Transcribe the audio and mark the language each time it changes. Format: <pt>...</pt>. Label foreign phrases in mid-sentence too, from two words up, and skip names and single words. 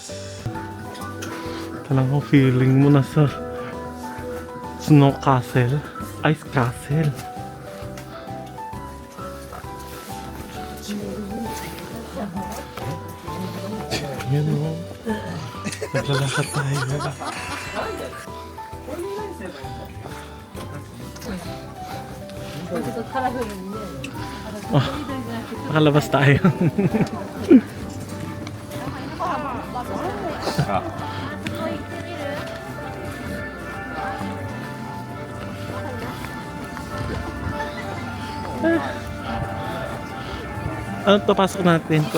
<tl>Talagang feeling mo na sa Snow Castle, Ice Castle. Yan o. Naglalakad tayo.</tl> <ko>여기서 카라멜 있네.</ko> <tl>Nakalabas tayo. Ano to, pasok natin to.</tl>